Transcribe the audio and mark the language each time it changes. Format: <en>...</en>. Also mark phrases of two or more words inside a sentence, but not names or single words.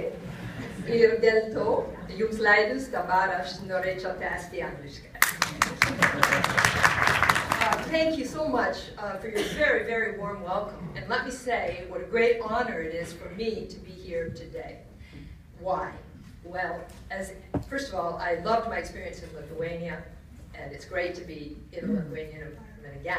<lt>ir dėl to jums leidus dabar aš norėčiau tęsti angliškai.</lt> <en>Thank you so much for your very, very warm welcome. And let me say what a great honor it is for me to be here today. Why? Well, first of all, I loved my experience in Lithuania, and it's great to be in a Lithuanian environment again.</en>